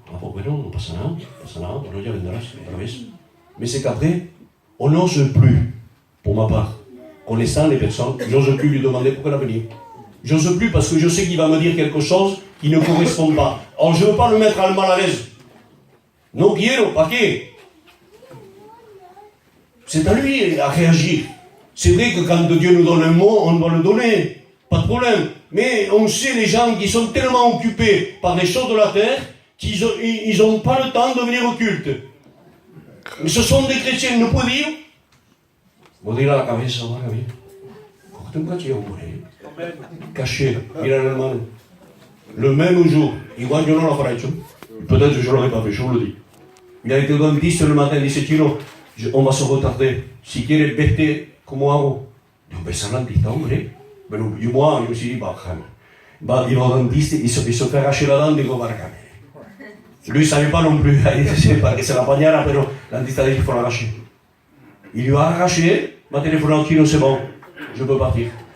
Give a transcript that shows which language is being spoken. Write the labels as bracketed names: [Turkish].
[Spanish] Ah, pues bueno, no pasa nada, bueno, ya vendrás otra vez. [French] Mais c'est qu'après, on n'ose plus, pour ma part, connaissant les personnes, j'ose plus lui demander pourquoi elle a venu. J'ose plus parce que je sais qu'il va me dire quelque chose qui ne correspond pas. Alors je ne veux pas le mettre à mal à l'aise. [Spanish] No quiero, ¿para qué? [French] C'est à lui à réagir. C'est vrai que quand Dieu nous donne un mot, on doit le donner. Pas de problème. Mais on sait les gens qui sont tellement occupés par les choses de la terre qu'ils n'ont pas le temps de venir au culte. Mais ce sont des chrétiens, [Spanish] no puedo ir. Voy a ir a la cabeza, va, Gabriel. Cógete un cachillo, hombre. Caché, mira el hermano. [French] Le même jour, [Spanish] igual yo no lo habré hecho. [French] Peut-être que je ne l'aurais pas fait, je vous le dis. Il a été au dentiste le matin, il dit, Tino, on va se retarder. [Spanish] Si quieres vete, ¿cómo hago? Digo, ves al dentista, hombre. [French] Bueno, moi, je me suis dit, bah, il va au dentiste, il se fait arracher la dent, [Spanish] digo, barca. [French] Lui, il ne savait pas non plus, [Spanish] para que se la apañara, pero [French] la dentiste a dit qu'il faut l'arracher. Il lui a arraché, m'a téléphoné au Tino, c'est bon, je peux partir.